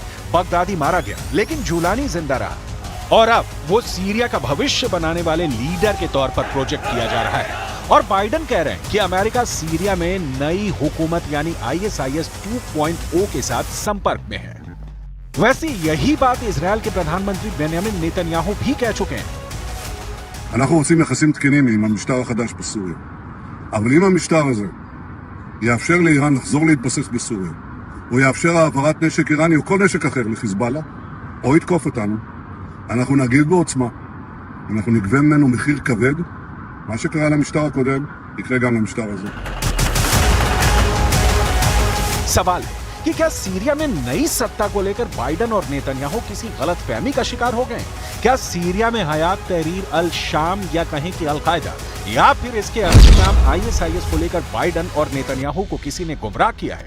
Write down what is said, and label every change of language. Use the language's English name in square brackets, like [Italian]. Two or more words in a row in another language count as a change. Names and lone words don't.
[Hindi] बगदादी मारा गया, लेकिन जुलानी जिंदा रहा और अब वो सीरिया का भविष्य बनाने वाले लीडर के तौर पर प्रोजेक्ट किया जा रहा है। और बाइडेन कह रहे हैं कि अमेरिका सीरिया में नई हुकूमत यानी आईएसआईएस 2.0 के साथ संपर्क में है। वैसे यही बात इजरायल के प्रधानमंत्री बेंयामिन नेतन्याहू भी कह चुके हैं। [Hebrew] אנחנו עושים יחסים תקינים עם המשטר החדש בסוריה. אבל אם המשטר הזה יאפשר לאיראן לחזור להתבסס בסוריה, או יאפשר העברת נשק איראני או כל נשק אחר לחיזבאללה, או יתקוף אותנו, אנחנו נגיב בעוצמה. אנחנו נגבה ממנו מחיר כבד. מה שקרה למשטר הקודם, יקרה גם למשטר הזה. [Hindi] सवाल है कि क्या सीरिया में नई सत्ता को लेकर बाइडेन और नेतन्याहू किसी गलतफहमी का शिकार हो गए? क्या सीरिया में हयात तहरीर अल शाम या कहें कि अल कायदा या फिर इसके असली नाम आईएसआईएस को लेकर बाइडेन और नेतन्याहू को किसी ने गुमराह किया है?